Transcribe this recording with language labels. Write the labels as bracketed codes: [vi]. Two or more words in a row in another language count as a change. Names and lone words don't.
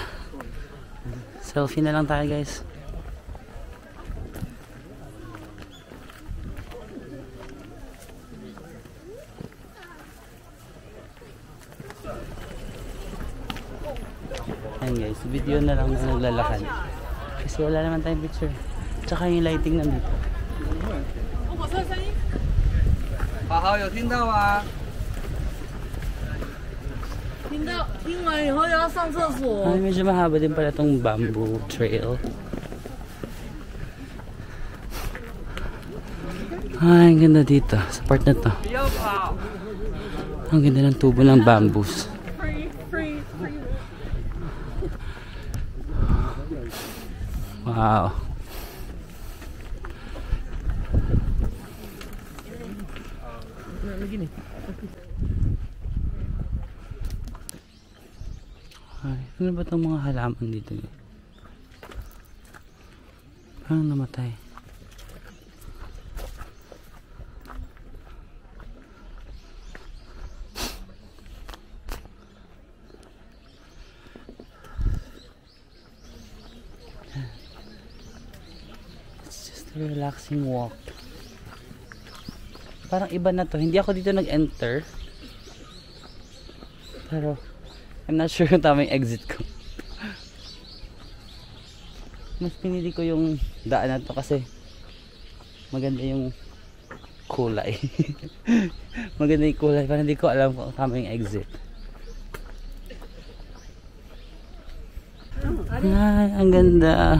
[tl] Selfie na lang tayo guys. Ayan guys, video na lang na naglalakad. Kasi wala naman tayong picture. Tsaka yung lighting nandito. [zh] 好好，有听到吗？听到，听完以后要上厕所。 [tl] Ay, medyo mahaba din pala itong [en] bamboo trail. [tl] Ay, ang ganda dito. Sa part na to. Ang ganda ng tubo ng bamboos. Wow. Ay, ano ba itong mga halaman dito? Parang namatay. [en] It's just a relaxing walk. [tl] Parang iba na to. Hindi ako dito nag-enter. Pero [en] I'm not sure [tl] kung tama yung exit ko. Mas pinili ko yung daan na to kasi maganda yung kulay. Maganda yung kulay. Parang hindi ko alam kung tama yung exit. Ay, ang ganda.